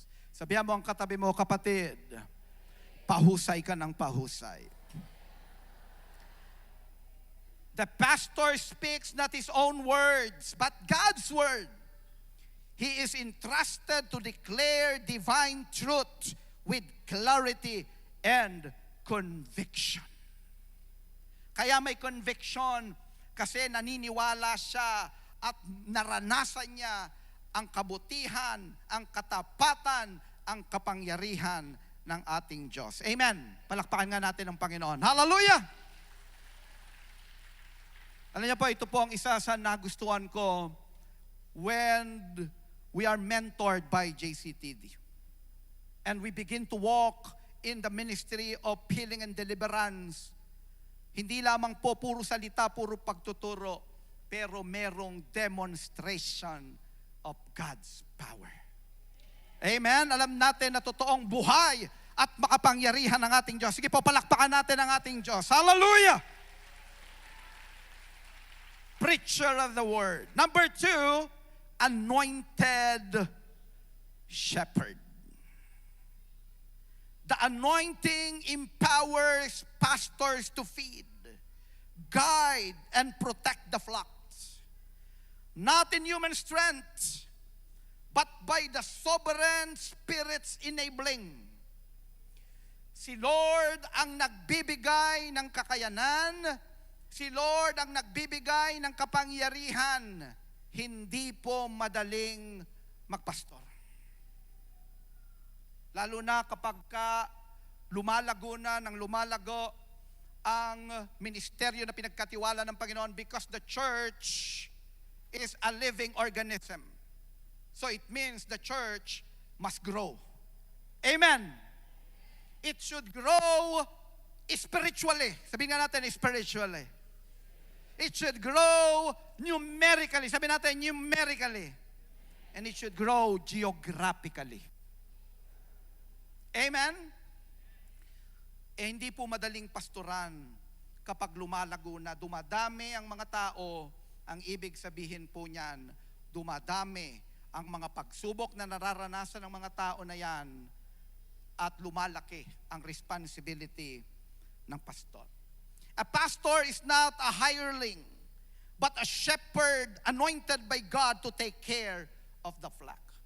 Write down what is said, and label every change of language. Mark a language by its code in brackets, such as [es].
[tl] Sabihan mo ang katabi mo, kapatid, pahusay ka ng pahusay. [en] The pastor speaks not his own words, but God's word. He is entrusted to declare divine truth with clarity and conviction. [tl] Kaya may conviction kasi naniniwala siya at naranasan niya ang kabutihan, ang katapatan, ang kapangyarihan ng ating Diyos. Amen. Palakpakan nga natin ang Panginoon. Hallelujah! Alam niyo po, ito po ang isa sa nagustuhan ko [en] when we are mentored by JCTD. And we begin to walk in the ministry of healing and deliverance. [tl] Hindi lamang po puro salita, puro pagtuturo, pero merong [en] demonstration of God's power. [tl] Amen? Alam natin na totoong buhay at makapangyarihan ng ating Diyos. Sige po, palakpakan natin ang ating Diyos. Hallelujah! [en] Preacher of the word. Number 2, anointed shepherd. The anointing empowers pastors to feed, guide, and protect the flocks. Not in human strength, but by the sovereign Spirit's enabling. [tl] Si Lord ang nagbibigay ng kakayanan, si Lord ang nagbibigay ng kapangyarihan, hindi po madaling magpastor. Lalo na kapag lumalago na ng lumalago ang ministeryo na pinagkatiwala ng Panginoon, [en] because the church is a living organism. So it means the church must grow. Amen. It should grow spiritually. [tl] Sabihin nga natin, [en] spiritually. It should grow numerically. [tl] Sabihin natin, [en] numerically. And it should grow geographically. Amen? [tl] Hindi po madaling pastoran kapag lumalago na, dumadami ang mga tao. Ang ibig sabihin po niyan, dumadami ang mga pagsubok na nararanasan ng mga tao na yan at lumalaki ang responsibility ng pastor. [en] A pastor is not a hireling, but a shepherd anointed by God to take care of the flock.